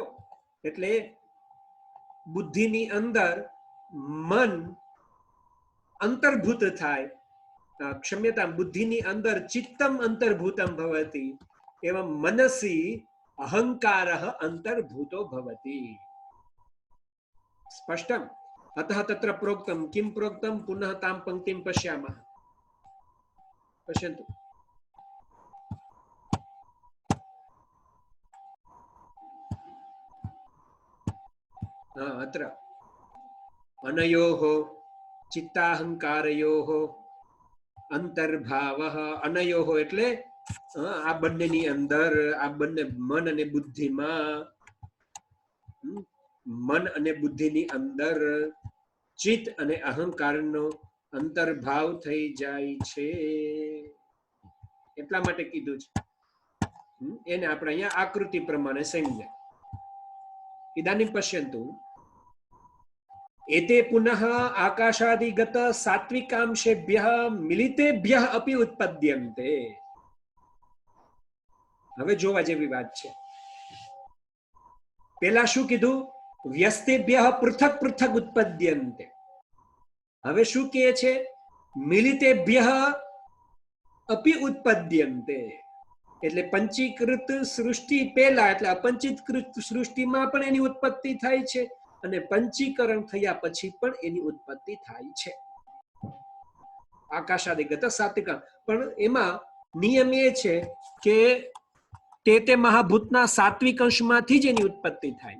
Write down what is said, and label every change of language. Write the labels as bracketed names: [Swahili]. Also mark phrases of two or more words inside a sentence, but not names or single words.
[Gujarati] એટલે બુદ્ધિની અંદર મન અંતર્ભૂત થાય, ક્ષમ્યતા, બુદ્ધિની અંદર [Sanskrit] ચિત્તમ અંતર્ભૂતમ ભવતિ એવં મનસી અહંકારઃ અંતર્ભૂતો ભવતિ. स्पष्टम्? अतः तत्र प्रोक्तं किं प्रोक्तं पुनः तां पङ्क्तिं पश्यामः। पश्यन्तु अत्र अनयोः चित्ताहंकारयोः अंतर्भावः अनयोः [Gujarati] એટલે આ બંનેની અંદર આ બંને મન અને બુદ્ધિમાં મન અને બુદ્ધિની અંદર ચિત્ત અને અહંકારનો અંતર્ભાવ થઈ જાય છે એટલા માટે કીધું છે એને આપણે અહીંયા આકૃતિ પ્રમાણે સમજ્યા [Sanskrit] इदानीं पश्यन्तु एते पुनः आकाशादिगत सात्विकांशेभ्यः मिलितेभ्यः अपि उत्पद्यन्ते [Gujarati] હવે જોવા જેવી વાત છે પેલા શું કીધું [Sanskrit] વ્યસ્તેભ્યઃ પૃથક પૃથક ઉત્પદ્યન્તે [Gujarati] હવે શું કહે છે [Sanskrit] મિલિતેભ્યઃ अपि उत्पद्यन्ते [Gujarati] એટલે પંચીકૃત સૃષ્ટિ પહેલા એટલે અપંચીકૃત સૃષ્ટિમાં પણ એની ઉત્પત્તિ થાય છે અને પંચીકરણ થયા પછી પણ એની ઉત્પત્તિ થાય છે આકાશાદિગત સાત્વિક પણ એમાં નિયમ એ છે કે તે મહાભૂતના સાત્વિક અંશમાંથી જ એની ઉત્પત્તિ થાય